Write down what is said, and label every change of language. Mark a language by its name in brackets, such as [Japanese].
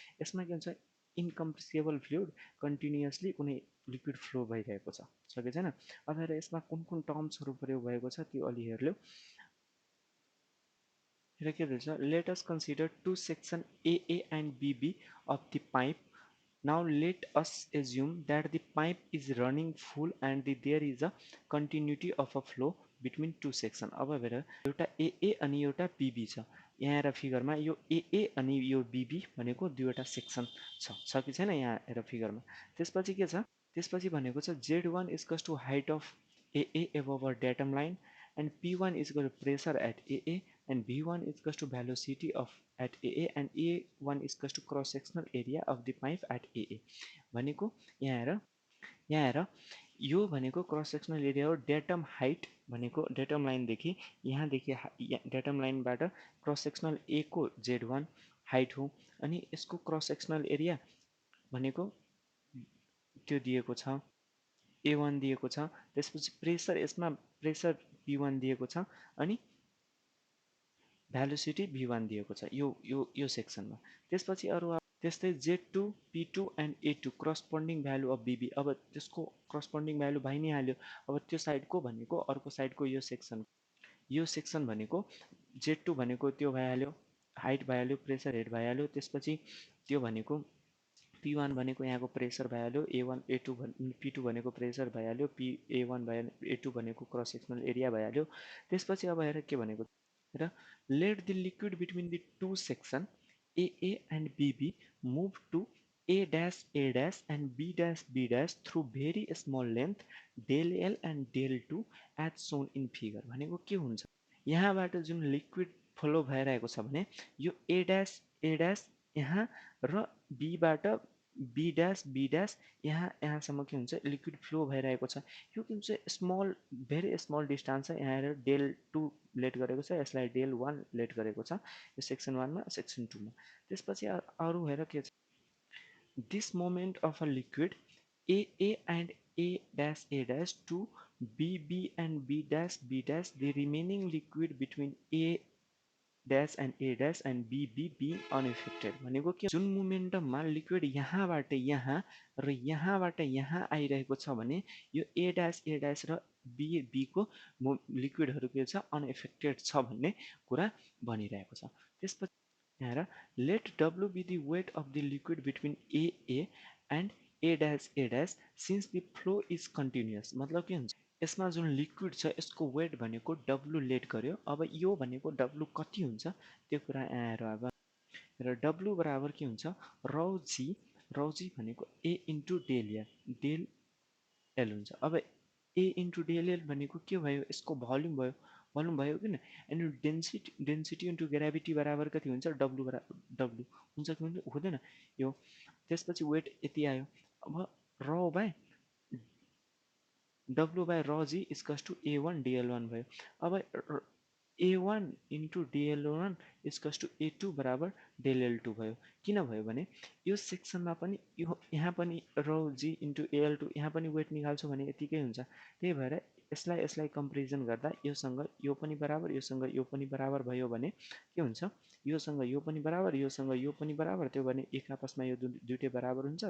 [Nepali] यसमा के हुन्छ, इनकम्प्रेसिबल फ्लुइड कन्टिन्युअसली कुनै लिक्विड फ्लो भइरहेको छ कि छैन। अब हेर, यसमा कुन कुन टर्म्सहरू प्रयोग भएको छ त्यो अलि हेर्यो। र के भन्छ, [English] Let us consider to section AA and BB of the pipe. Now let us assume that the pipe is running full and there is a continuity of a flow between two sections. [Nepali] अब हेर, एउटा AA अनि एउटा BB छ। यहाँ हेर फिगरमा, यो AA अनि यो BB भनेको दुईवटा सेक्सन छ कि छैन, यहाँ हेर फिगरमा। त्यसपछि के छ, त्यसपछि भनेको छ [English] Z1 is equals to height of AA above our datum line and P1 is equal to pressure at AA and V1 is equal to velocity of at AA and A1 is equal to cross sectional area of the pipe at AA। [Nepali] भनेको यहाँ हेर, यो भनेको cross sectional area हो। Datum height भनेको datum लाइनदेखि यहाँदेखि datum लाइनबाट cross sectional ए को Z1 height हो। अनि यसको क्रस सेक्सनल एरिया भनेको त्यो दिएको छ, A1 दिएको छ। त्यसपछि प्रेसर, यसमा प्रेसर P1 दिएको छ अनि भ्यालोसिटी V1 दिएको छ यो सेक्सनमा। त्यसपछि अरू त्यस्तै [English] Z2, P2 and A2 corresponding value of BB। [Nepali] अब त्यसको करस्पोन्डिङ भ्यालु भइ नै हाल्यो। अब त्यो साइडको भनेको अर्को साइडको यो सेक्सन भनेको Z2 भनेको त्यो भइहाल्यो, हाइट भइहाल्यो, प्रेसर हेड भइहाल्यो। त्यसपछि त्यो भनेको P1 भनेको यहाँको प्रेसर भइहाल्यो, A1 A2 P2 भनेको प्रेसर भइहाल्यो, A1 भइहाल्यो, A2 भनेको क्रस सेक्सनल एरिया भइहाल्यो। त्यसपछि अब हेर के भनेको र [English] let the liquid between the two section AA and BB move to A dash and B dash through very small length del L and del 2 as shown in figure। [Nepali] भनेको के हुन्छ, यहाँबाट जुन लिक्विड फ्लो भइरहेको छ भने यो A dash यहाँ र बीबाट बी ड्यास यहाँसम्म के हुन्छ, लिक्विड फ्लो भइरहेको छ। यो के हुन्छ, स्मल, भेरी स्मल डिस्टेन्स छ। यहाँ हेरेर डेल 2 लेट गरेको छ, यसलाई डेल 1 लेट गरेको छ, यो सेक्सन 1 मा सेक्सन 2 मा। त्यसपछि अरू हेर के छ, [English] This moment of a liquid AA and A dash to BB and B dash, the remaining liquid between A dash and BB being unaffected. [Nepali] भनेको के जुन मोमेन्टममा लिक्विड यहाँबाट यहाँ र यहाँबाट यहाँ आइरहेको छ भने यो A dash र B को लिक्विडहरू के छ अनएफेक्टेड छ भन्ने कुरा भनिरहेको छ। त्यसपछि यहाँ [English] let W be the weight of the liquid between AA and A dash since the flow is continuous। [Nepali] मतलब के हुन्छ यसमा जुन लिक्विड छ यसको वेट भनेको W लेट गर्यो। अब यो भनेको W कति हुन्छ त्यो कुरा आएर अब र W बराबर के हुन्छ रौ जी भनेको A इन्टु डेल एल हुन्छ। अब A इन्टु डेल एल भनेको के भयो यसको भोल्युम भयो किन अनि डेन्सिटी इन्टु ग्राभिटी बराबर कति हुन्छ W हुन्छ कि हुँदैन यो। त्यसपछि वेट यति आयो। [English] अब rho by W by rho g is equals to A1 dl1 भयो। अब A1 into dl1 is equals to A2 [Nepali] बराबर dl2 भयो। किन भयो भने यो सेक्सनमा पनि यो यहाँ पनि rho g इन्टु AL2 यहाँ पनि वेट निकाल्छौँ भने यतिकै हुन्छ। त्यही भएर यसलाई कम्पेरिजन गर्दा योसँग यो पनि बराबर योसँग यो पनि बराबर भयो भने के हुन्छ योसँग यो पनि बराबर योसँग यो पनि बराबर त्यो भने एक आपसमा यो दुईटै बराबर हुन्छ।